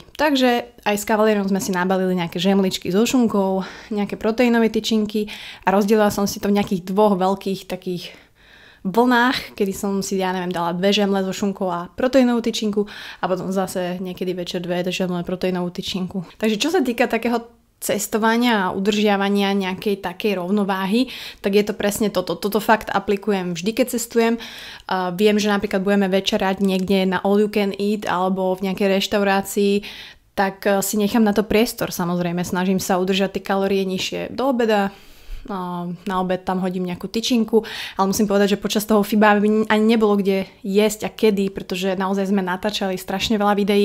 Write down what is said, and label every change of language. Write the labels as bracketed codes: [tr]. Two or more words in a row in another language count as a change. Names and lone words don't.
[sk] Takže aj s kavalierom sme si nabalili nejaké žemličky so šunkou, nejaké proteínové tyčinky a rozdielila som si to v nejakých 2 veľkých takých vlnách, kedy som si, dala 2 žemle so šunkou a proteínovú tyčinku a potom zase niekedy večer 2 žemle proteínovú tyčinku. Takže čo sa týka takého cestovania a udržiavania nejakej takej rovnováhy, tak je to presne toto. Toto fakt aplikujem vždy, keď cestujem. Viem, že napríklad budeme večerať niekde na [en] all you can eat [sk] alebo v nejakej reštaurácii, tak si nechám na to priestor, samozrejme. Snažím sa udržať tie kalórie nižšie do obeda. Na obed tam hodím nejakú tyčinku, ale musím povedať, že počas toho FIBA ani nebolo kde jesť a kedy, pretože naozaj sme natáčali strašne veľa videí.